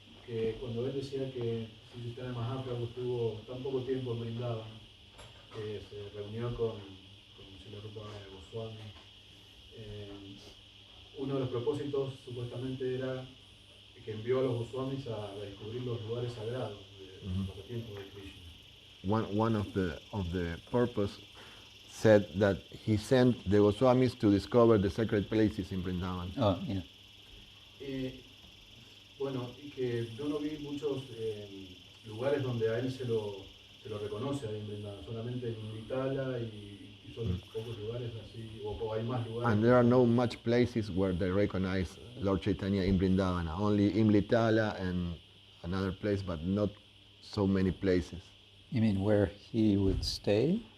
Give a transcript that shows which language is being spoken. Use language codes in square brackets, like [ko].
[es] Que cuando él decía que Śrī Caitanya Mahaprabhu estuvo tan poco tiempo en Vrindavan, que se reunió con Śrīla Rupa Goswami, uno de los propósitos supuestamente era que envió a los Goswamis a descubrir los lugares sagrados de los pasatiempos de Krishna. [en] One of the purpose said that he sent the Goswamis to discover the sacred places in Vrindavan. Oh, yeah. [es] Bueno, y que yo no vi muchos lugares donde a él se lo reconoce ahí en Vrindavan, solamente en Vitala y son pocos lugares así, o hay más lugares. [en] And there are no much places where they recognize Lord Chaitanya in Vrindavan, only Imlitala and another place, but not so many places. You mean where he would stay?